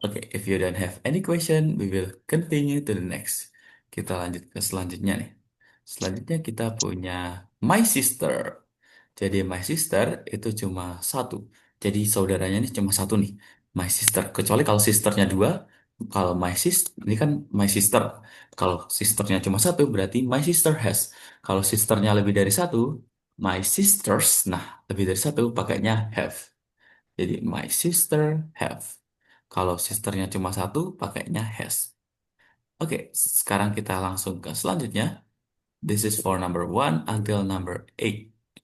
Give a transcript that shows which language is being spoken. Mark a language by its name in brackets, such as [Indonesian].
[English] Okay, if you don't have any question, we will continue to the next. [Indonesian] Kita lanjut ke selanjutnya nih. Selanjutnya kita punya my sister. Jadi my sister itu cuma satu. Jadi saudaranya ini cuma satu nih. My sister. Kecuali kalau sisternya dua. Kalau my sis, ini kan my sister. Kalau sisternya cuma satu, berarti [English] my sister has. [Indonesian] Kalau sisternya lebih dari satu, my sisters. Nah, lebih dari satu pakainya have. Jadi [English] my sister have. [Indonesian] Kalau sisternya cuma satu, pakainya has. Oke, sekarang kita langsung ke selanjutnya. [English] This is for number one until number eight.